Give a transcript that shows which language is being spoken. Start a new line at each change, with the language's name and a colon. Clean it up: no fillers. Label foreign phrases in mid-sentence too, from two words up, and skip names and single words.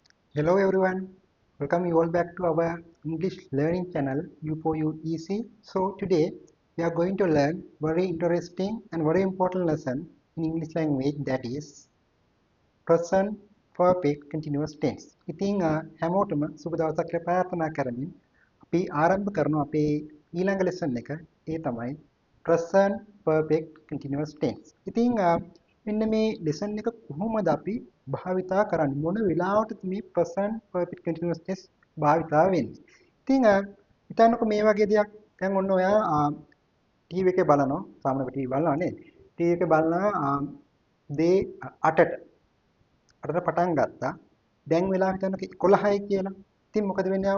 English: Hello everyone, welcome you all back to our English learning channel U4U Easy. So today we are going to learn very interesting and very important lesson in English language, that is present perfect continuous tense.
Sinhala: ඉතින් හැමෝටම සුබ දවසක් කියලා ප්‍රාර්ථනා කරමින් අපි ආරම්භ කරනවා අපේ ඊළඟ lesson එක. ඒ තමයි
English: present perfect continuous tense.
Sinhala: ඉතින් මෙන්න මේ lesson එක කොහොමද අපි භාවිතා කරන්නේ, මොන වෙලාවටද මේ
English: present perfect continuous tense
Sinhala: භාවිතා වෙන්නේ? ඉතින් හිතන්නකො මේ වගේ දෙයක්. දැන් ඔන්න ඔයා ටීවී එකේ බලනවා, සාමාන්‍යයෙන් ටීවී බලනවා නේද? ටීවී එකේ බලනවා දේ 8ට පටන් ගත්තා. දැන් වෙලාව හිතන්නකො 11යි කියලා. ඉතින් මොකද වෙන්නේ?